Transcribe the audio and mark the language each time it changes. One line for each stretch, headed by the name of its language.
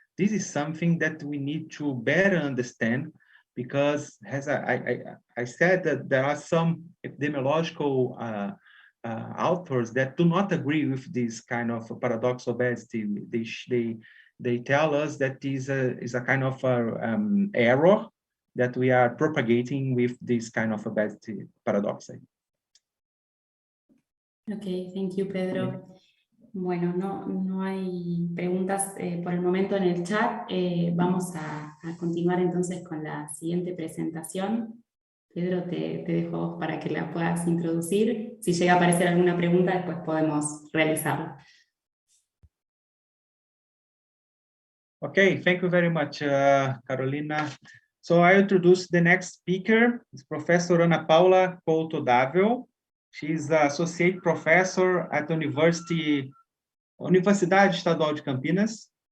English: This is something that we need to better understand, because as I said, that there are some epidemiological authors that do not agree with this kind of paradox obesity. They tell us that this is a kind of error that we are propagating with this kind of obesity paradox. Okay, thank you, Pedro.
Spanish: Bueno, no hay preguntas por el momento en el chat. Vamos a continuar entonces con la siguiente presentación. Pedro, te dejo para que la puedas introducir. Si llega a aparecer alguna pregunta, después podemos realizarla.
English: Okay, thank you very much, Carolina. So I introduce the next speaker, is Professor Ana Paula Couto Dável. She's an associate professor at the Universidade Estadual de Campinas.